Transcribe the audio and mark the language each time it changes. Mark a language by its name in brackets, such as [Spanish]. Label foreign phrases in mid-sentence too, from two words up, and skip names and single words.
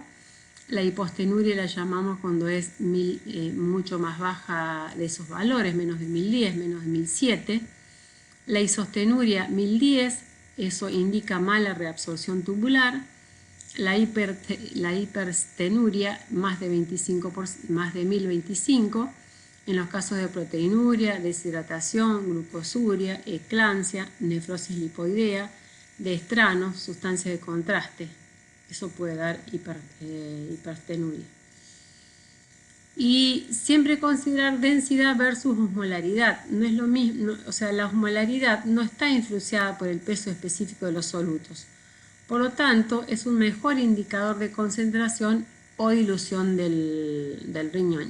[Spanish] La hipostenuria la llamamos cuando es mucho más baja de esos valores, menos de 1010, menos de 1007. La isostenuria 1010, eso indica mala reabsorción tubular. La hiperstenuria más de 1025 en los casos de proteinuria, deshidratación, glucosuria, eclampsia, nefrosis lipoidea, de estranos, sustancias de contraste. Eso puede dar hiperstenuria. Y siempre considerar densidad versus osmolaridad. No es lo mismo, o sea, la osmolaridad no está influenciada por el peso específico de los solutos. Por lo tanto, es un mejor indicador de concentración o dilución del riñón.